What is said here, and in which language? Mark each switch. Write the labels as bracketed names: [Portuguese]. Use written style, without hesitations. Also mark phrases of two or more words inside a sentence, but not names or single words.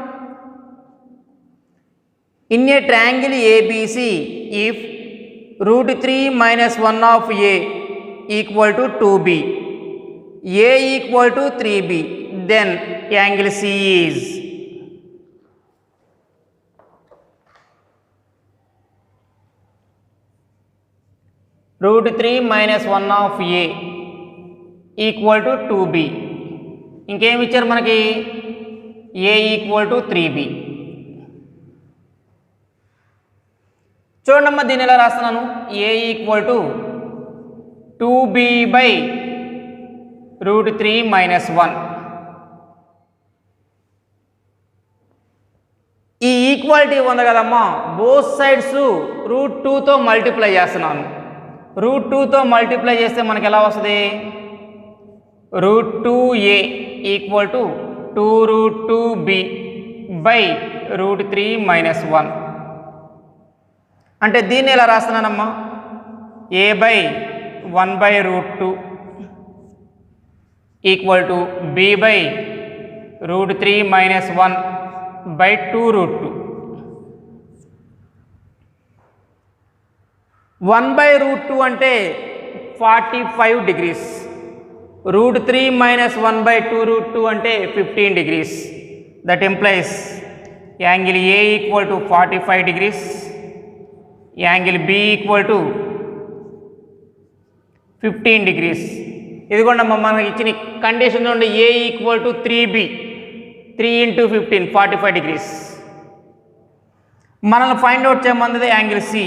[English] In a triangle ABC if √3 - 1 of a equal to 2b, a equal to 3b, then angle C is √3 - 1 of a equal to 2b. [Telugu] ఇంకేమి ఇచ్చారు మనకి? [English] a equal to 3b. [Telugu] చూడమ్మా, దీన్ని ఎలా రాస్తున్నాను? [English] a equal to 2b by √3 - 1. [Telugu] ఈ ఈక్వాలిటీ ఉంది కదమ్మా, [English] both sides [Telugu] √2తో మల్టిప్లై చేస్తున్నాను. √2తో మల్టిప్లై చేస్తే మనకి ఎలా వస్తుంది? [English] √2a equal to 2√2b by √3 - 1. [Telugu] అంటే దీన్ని ఎలా రాస్తున్నానమ్మా? [English] a by 1 by √2 equal to b by √3 - 1 by 2√2. 1 by √2 అంటే 45 degrees. √3 - 1 by 2√2 అంటే 15 degrees. That implies angle a equal to 45 degrees, angle b equal to 15 degrees. [Telugu] ఇదిగోండి మనకి ఇచ్చిన కండిషన్ నుండి [English] a equal to 3b, 3 into 15 45 degrees. [Telugu] మనల్ని [English] find out [Telugu] చేయమన్నది యాంగిల్ c.